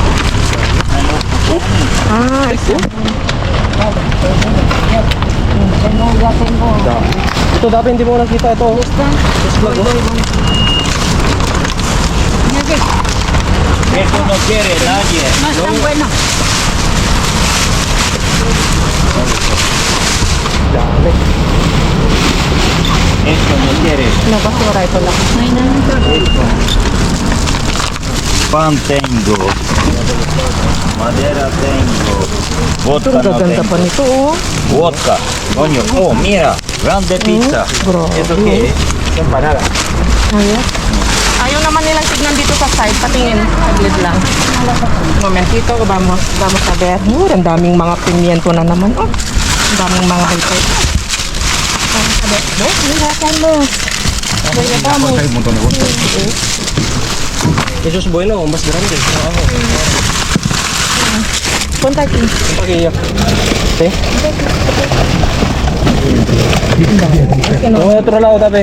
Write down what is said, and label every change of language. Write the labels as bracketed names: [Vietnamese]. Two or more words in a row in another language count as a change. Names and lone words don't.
[Filipino] Ah, ito. Ito dati hindi mo nakita ito. [English] Yes, vlog. [Spanish] Esto no quiere nadie. No es tan bueno. [Filipino] Dami. [Spanish] Esto no quiere. No, [Filipino] basura ito lang. [Spanish] Pan tengo. Madera tengo. Vodka [Filipino] Ang no gaganda pa [Spanish] tengo. [Filipino] nito, oh. [Spanish] Vodka. Coño. Oh, mira. Grande pizza. [Filipino] Grabe. [Spanish] ¿Eso qué es? Empanada. [Filipino] Ayun. Ayaw naman nilang tignan dito sa side. Patingin. Saglit lang. [Spanish] Momentito. Vamos a ver. [Filipino] Ang daming mga pimiento na naman. Oh. Ang daming mga high. [Spanish] Vamos a ver. Oh, mira, Carlos. Vaya, vamos. Hay un montón de bolsas. Eso es bueno, más grande. Punta aquí. Un paquillo. ¿Sí? Vamos a otro lado, tape.